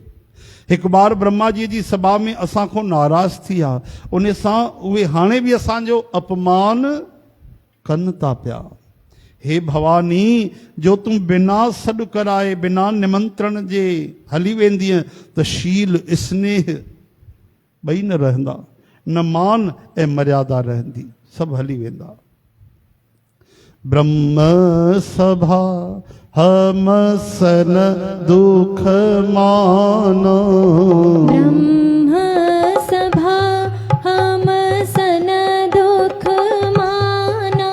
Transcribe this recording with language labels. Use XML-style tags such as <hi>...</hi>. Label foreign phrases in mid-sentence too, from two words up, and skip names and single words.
<sd>हिकु बार ब्रह्मा जी जी सभा में असां खां नाराज़ थी विया, उन सां उहे हाणे बि असांजो अपमान कनि था पिया। हे भवानी, जो तूं बिना सॾु कराए बिना निमंत्रण जे हली वेंदीअ त शील स्नेह ॿई न रहंदा, न मान ऐं मर्यादा रहंदी, सभु हली वेंदा।</sd> <awa>ब्रह्म सभा हम सन दुख माना। ब्रह्म सभा हम सन दुख माना।</awa>